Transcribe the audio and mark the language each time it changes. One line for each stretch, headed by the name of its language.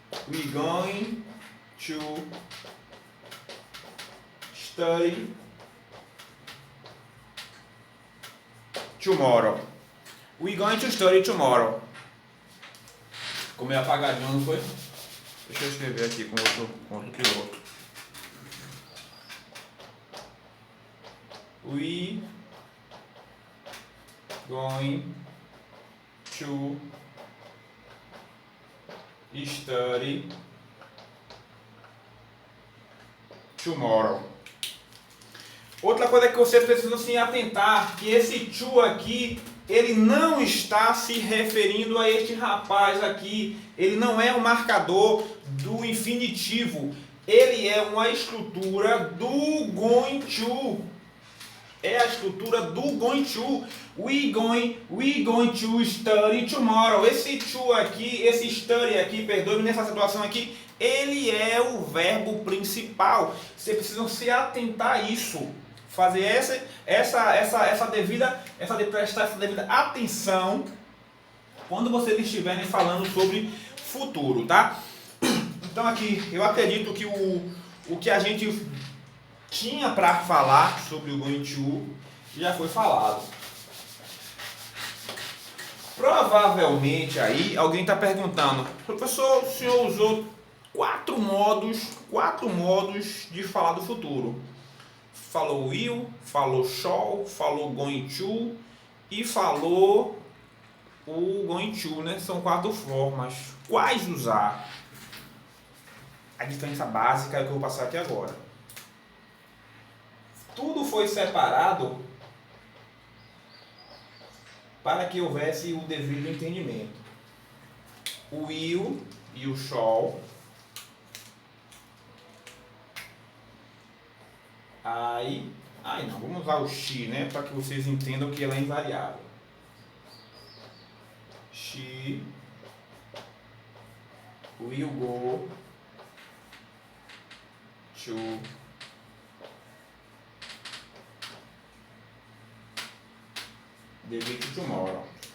English: We going to study tomorrow. We going to study tomorrow.
Portuguese: Como é apagadinho, não foi? Deixa eu escrever aqui com outro piloto.
English: We going to study tomorrow.
Portuguese: Outra coisa que vocês precisam se atentar, que esse to aqui, ele não está se referindo a este rapaz aqui. Ele não é um marcador do infinitivo. Ele é uma estrutura do going to. É a estrutura do going to.
English: We going to study tomorrow.
Portuguese: Esse to aqui, esse study aqui, perdoe-me nessa situação aqui, ele é o verbo principal. Vocês precisam se atentar a isso. Fazer prestar essa devida atenção quando vocês estiverem falando sobre futuro, tá? Então aqui, eu acredito que o que a gente tinha para falar sobre o going to já foi falado. Provavelmente aí alguém está perguntando, professor, o senhor usou quatro modos de falar do futuro. Falou will, falou shall, falou going to e falou o going to, né? São 4 formas. Quais usar? A diferença básica é o que eu vou passar aqui agora. Tudo foi separado para que houvesse o devido entendimento. O will e o shall. Aí não, vamos usar o she, né, para que vocês entendam que ela é invariável.
English: She will go to the beach tomorrow.